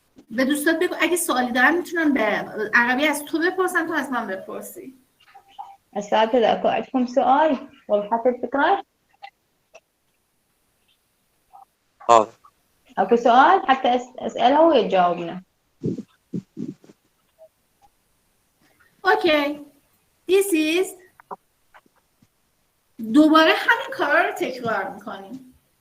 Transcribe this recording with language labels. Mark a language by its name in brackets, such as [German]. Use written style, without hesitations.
[Persian] به دوستات بگو اگه سوالی دارن میتونن به عربی از تو بپرسن، تو از من بپرسی. [Arabic] أساتذة أكو عندكم سؤال؟ وضحت الفكرة؟ أكو سؤال حتى أسأله ويجاوبنا. [English] Okay. This is [Persian] دوباره همین کارا رو تکرار میکنیم.